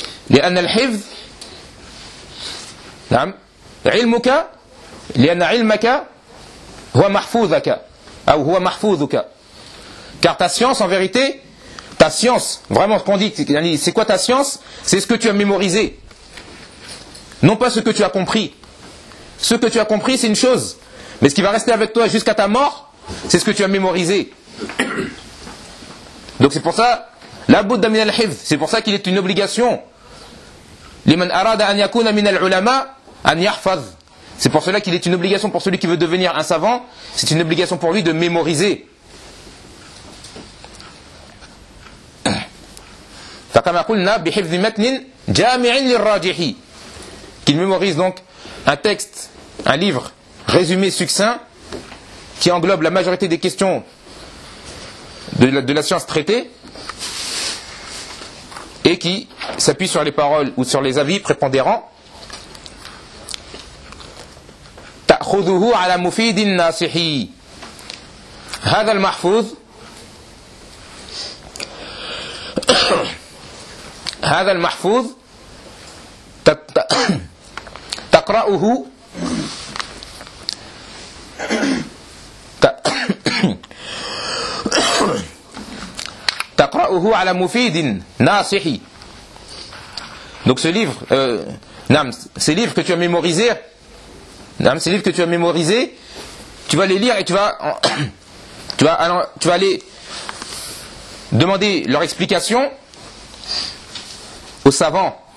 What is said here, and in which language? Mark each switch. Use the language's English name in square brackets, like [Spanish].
[Arabic] لأن الحفظ نعم علمك لأن علمك هو محفوظك أو هو محفوظك. [French] Car ta science, en vérité, ta science, vraiment ce qu'on dit, c'est quoi ta science? C'est ce que tu as mémorisé. Non pas ce que tu as compris. Ce que tu as compris, c'est une chose. Mais ce qui va rester avec toi jusqu'à ta mort, c'est ce que tu as mémorisé. Donc c'est pour ça, [Arabic] la budda min al-hifz, [French] c'est pour ça qu'il est une obligation. [Arabic] لمن أراد أن يكون من العلماء أن يحفظ. [French] C'est pour cela qu'il est une obligation pour celui qui veut devenir un savant, c'est une obligation pour lui de mémoriser. [Arabic] فكما قلنا بحفظ متن جامع للراجح. [French] Qu'il mémorise donc un texte, un livre résumé succinct qui englobe la majorité des questions de la science traitée et qui s'appuie sur les paroles ou sur les avis prépondérants. [Arabic] تأخذه على مفيد ناصح. هذا المحفوظ هذا المحفوظ تقرأه تقرأه على مفيد ناصح. [French] Donc ce livre ce livre que tu as mémorisé, ces livres que tu as mémorisés, tu vas les lire et tu vas aller demander leur explication aux savants.